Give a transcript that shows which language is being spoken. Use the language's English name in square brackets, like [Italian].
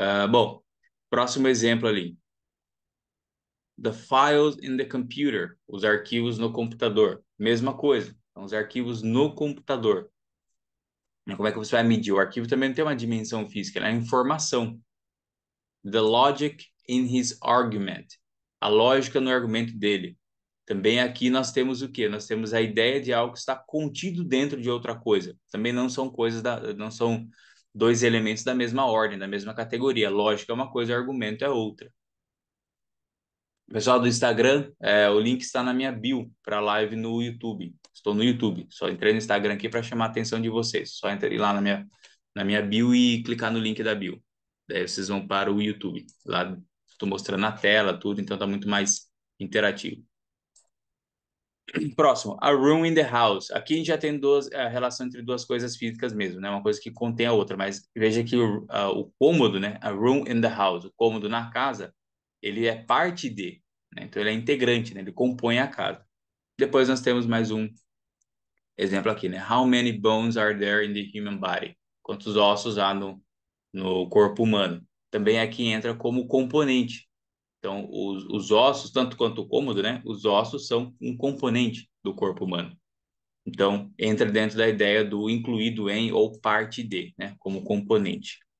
[Portuguese] Bom, próximo exemplo ali. [English] The files in the computer, [Portuguese] os arquivos no computador. Mesma coisa, são os arquivos no computador. Como é que você vai medir? O arquivo também não tem uma dimensão física, é informação. [English] The logic in his argument. [Portuguese] A lógica no argumento dele. Também aqui nós temos o quê? Nós temos a ideia de algo que está contido dentro de outra coisa. Também não são não são dois elementos da mesma ordem, da mesma categoria. Lógica é uma coisa, argumento é outra. Pessoal do Instagram, o link está na minha bio para a live no YouTube. Estou no YouTube. Só entrei no Instagram aqui para chamar a atenção de vocês. Só entrei lá na minha bio e clicar no link da bio. Daí vocês vão para o YouTube. Lá estou mostrando na tela tudo, então está muito mais interativo. Próximo, [English] a room in the house. [Portuguese] Aqui a gente já tem a relação entre duas coisas físicas mesmo, né? Uma coisa que contém a outra, mas veja que o cômodo, né? [English] A room in the house, [Portuguese] o cômodo na casa, ele é parte de, né? Então ele é integrante, né? Ele compõe a casa. Depois nós temos mais um exemplo aqui, né? [English] How many bones are there in the human body? [Portuguese] Quantos ossos há no corpo humano? Também aqui entra como componente. Então, os ossos, tanto quanto o cômodo, né? Os ossos são um componente do corpo humano. Então, entra dentro da ideia do incluído em ou parte de, né? Como componente.